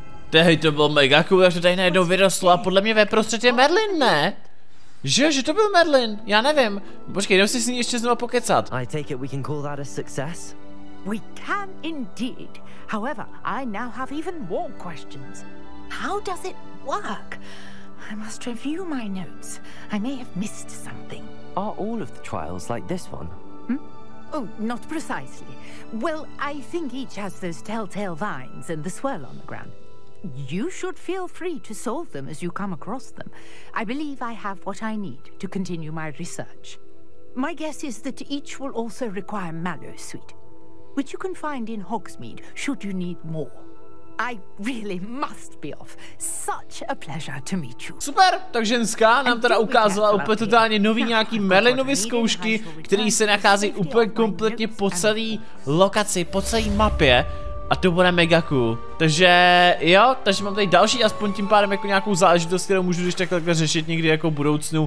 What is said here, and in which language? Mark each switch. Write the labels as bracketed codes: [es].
[cs] Tehdy to bylo mega cool, jak to tady najednou vyrostlo a podle mě ve prostřed je Merlin, ne? Že to byl Merlin, já nevím. Počkej, jdem si s ní ještě znovu pokecat. [en] I take it we can call that a success? We can indeed. However, I now have even more questions. How does it work? I must review my notes. I may have missed something. Are all of the trials like this one? Oh, not precisely. Well, I think each has those telltale vines and the swirl on the ground. You should feel free to solve them as you come across them. I believe I have what I need to continue my research. My guess is that each will also require mallow sweet, which you can find in Hogsmeade should you need more. I really must be off. Such a pleasure to meet you. [cs] Super, tak ženská nám teda ukázala úplně totálně nový nějaký Merlinovy zkoušky, který se nachází úplně kompletně po celé lokaci, po celé mapě. A to bude mega cool. Takže jo, takže mám tady další aspoň tím pádem jako nějakou záležitost, kterou můžu když takhle řešit někdy jako v budoucnu.